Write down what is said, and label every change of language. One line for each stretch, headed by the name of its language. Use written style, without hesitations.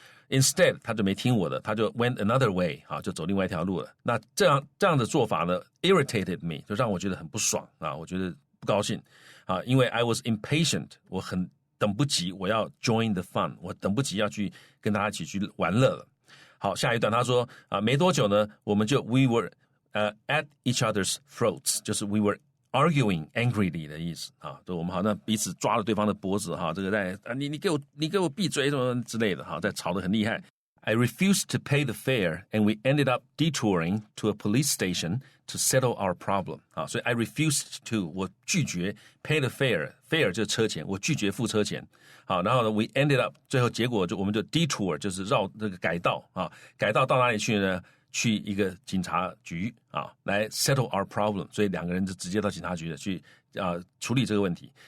Chinese: Instead 他就没听我的他就
English: went another way
Chinese: 就走另外一条路了那这样的做法呢
English: irritated me
Chinese: 就让我觉得很不爽我觉得不高兴因为
English: I was impatient
Chinese: 我很等不及我要
English: join the fun
Chinese: 我等不及要去跟大家一起去玩乐了好下一段他说没多久呢我们就
English: we were at each other's throats
Chinese: 就是
English: we were arguing angrily
Chinese: 的意思啊，就我们好像彼此抓了对方的脖子哈，这个在你给我闭嘴什么之类的哈，在吵得很厉害。
English: I refused to pay the fare, and we ended up detouring to a police station to settle our problem.
Chinese: 啊，所以
English: I refused to
Chinese: 我拒绝
English: pay the fare
Chinese: 就是车钱，我拒绝付车钱。好，然后呢
English: we ended up
Chinese: 最后结果我们就 detour 就是绕这个改道啊，改道到哪里去呢？去一个警察局啊，来
English: settle our problem，
Chinese: 所以两个人就直接到警察局去处理这个问题。